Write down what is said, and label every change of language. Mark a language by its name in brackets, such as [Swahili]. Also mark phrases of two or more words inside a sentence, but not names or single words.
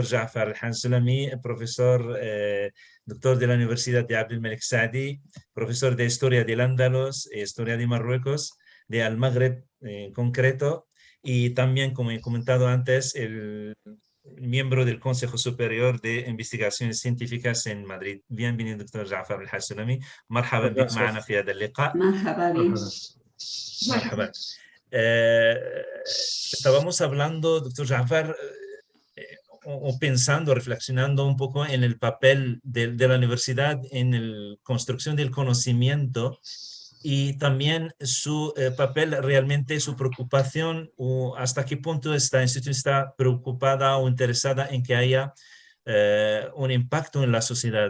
[Spanish] Jafar Belhaj Sulami, profesor, doctor de la Universidad de Abdelmelek Saadi, profesor de Historia del Andalus, Historia de Marruecos, de Al Magreb en concreto, y también, como he comentado antes, el miembro del Consejo Superior de Investigaciones Científicas en Madrid. Bienvenido, doctor Jafar Belhaj Sulami. [Arabic] مرحبا بك معنا في هذا اللقاء. مرحبا بك. مرحبا. [Spanish] Estábamos hablando, doctor Jafar, o pensando, reflexionando un poco en el papel de la universidad en la construcción del conocimiento y también su papel realmente, su preocupación o hasta qué punto esta institución está preocupada o interesada en que haya un impacto en la sociedad.